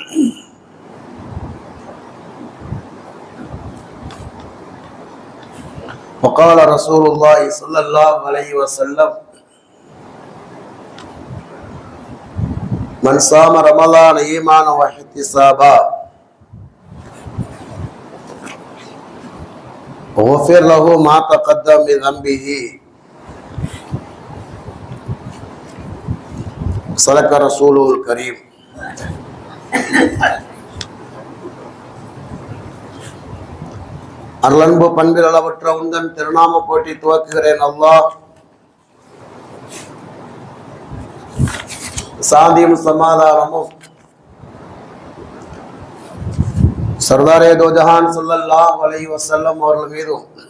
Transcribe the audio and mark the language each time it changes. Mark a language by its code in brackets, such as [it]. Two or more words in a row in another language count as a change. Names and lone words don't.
[ar] وقال رسول الله صلى الله عليه وسلم من صام رمضان إيمانا واحتسابا غفر له ما تقدم من ذنبه. صدق رسوله الكريم. [ta] அருளன்பு பண்பில் அளவற்ற உந்தன் திருநாம போட்டி துவக்குகிறேன். அல்லாஹ் சாந்தியும் சமாதானமும் [ur] سردارِ دو جہاں [ar] صلى الله عليه وسلم [ta] அவர்கள் மீதும்